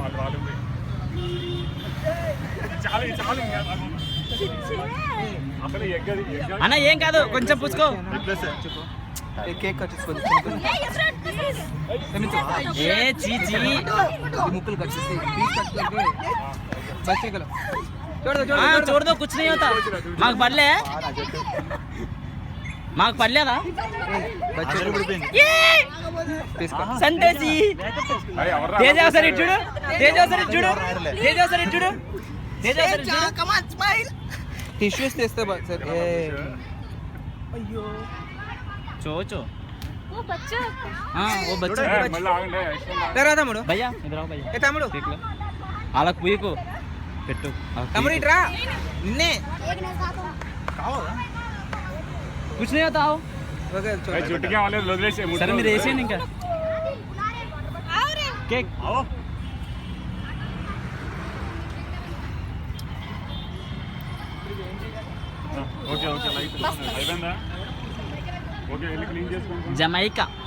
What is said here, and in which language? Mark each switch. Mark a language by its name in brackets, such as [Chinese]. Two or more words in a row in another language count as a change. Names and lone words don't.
[Telugu] అన్న ఏం కాదు కొంచెం పుచ్చుకో. కేక్ కట్ చేసుకో. ఏ చీచి ముక్కలు కట్ చేసి [English] piece cut [Hindi] करके बच्चे को छोड़ दो छोड़ दो कुछ नहीं होता. [Telugu] మాకు పడలే మాకు పడలేదా? సంతోషి తేజాసరి చూడు తేజాసరి చూడు తేజాసరి చూడు తేజాసరి చూడు. [English] come on smile. [Telugu] టిష్యూస్ తెస్తే సర్. అయ్యో చోచో ఓ బచ్చా ఓ బచ్చా రా తమ్ముడు. భయ్యా ఇద్దరు రావు భయ్యా. ఏ తమ్ముడు అలా కుయ్యకు పెట్టు. తమ్ముడు ఇట్రా. నిన్నే [Hindi] कुछ नहीं होता आओ. [Telugu] సరే మీరు వేసేయండి ఇంకా కేక్. జమైకా.